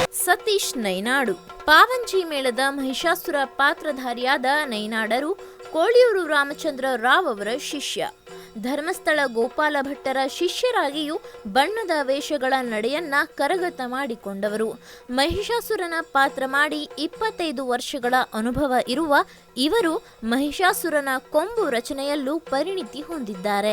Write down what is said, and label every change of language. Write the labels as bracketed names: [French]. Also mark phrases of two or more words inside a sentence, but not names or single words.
[Kannada] ಸತೀಶ್ ನೈನಾಡು. ಪಾವಂಜಿ ಮೇಳದ ಮಹಿಷಾಸುರ ಪಾತ್ರಧಾರಿಯಾದ ನೈನಾಡರು ಕೋಳಿಯೂರು ರಾಮಚಂದ್ರ ರಾವ್ ಅವರ ಶಿಷ್ಯ. ಧರ್ಮಸ್ಥಳ ಗೋಪಾಲ ಭಟ್ಟರ ಶಿಷ್ಯರಾಗಿಯೂ ಬಣ್ಣದ ವೇಷಗಳ ನಡೆಯನ್ನ ಕರಗತ ಮಾಡಿಕೊಂಡವರು. ಮಹಿಷಾಸುರನ ಪಾತ್ರ ಮಾಡಿ 25 ವರ್ಷಗಳ ಅನುಭವ ಇರುವ ಇವರು ಮಹಿಷಾಸುರನ ಕೊಂಬು ರಚನೆಯಲ್ಲೂ ಪರಿಣಿತಿ ಹೊಂದಿದ್ದಾರೆ.